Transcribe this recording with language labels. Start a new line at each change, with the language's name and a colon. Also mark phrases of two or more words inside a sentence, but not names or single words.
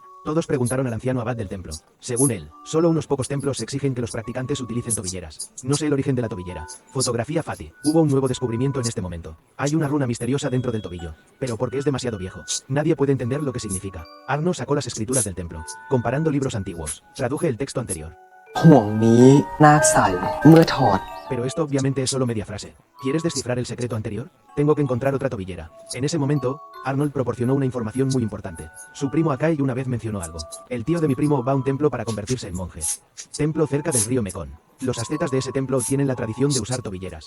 Spanish: Todos preguntaron al anciano abad del templo. Según él, solo unos pocos templos exigen que los practicantes utilicen tobilleras. No sé el origen de la tobillera. Fotografía Fatih. Hubo un nuevo descubrimiento en este momento. Hay una runa misteriosa dentro del tobillo, pero porque es demasiado viejo. Nadie puede entender lo que significa. Arnold sacó las escrituras del templo, comparando libros antiguos. Traduje el texto anterior.
Thai: ห่วงนี้นาคใส่เมื่อถอด
Spanish: Pero esto obviamente es solo media frase. ¿Quieres descifrar el secreto anterior? Tengo que encontrar otra tobillera. En ese momento, Arnold proporcionó una información muy importante. Su primo Akai una vez mencionó algo. El tío de mi primo va a un templo para convertirse en monje. Templo cerca del río Mekong. Los ascetas de ese templo tienen la tradición de usar tobilleras.